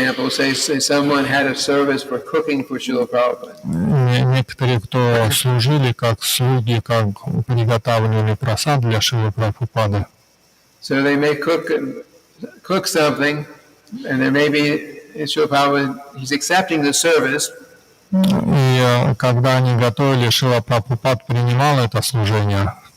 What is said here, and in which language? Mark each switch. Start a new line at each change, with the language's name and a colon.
English: say someone had a service for cooking for Srila Prabhupada.
Russian: некоторые, кто служили как слуги, как приготавливали просад для Шрилы Прабхупады.
English: So they may cook something, and there may be Srila Prabhupada, he's accepting the service.
Russian: И когда они готовили, Шрила Прабхупад принимал это служение.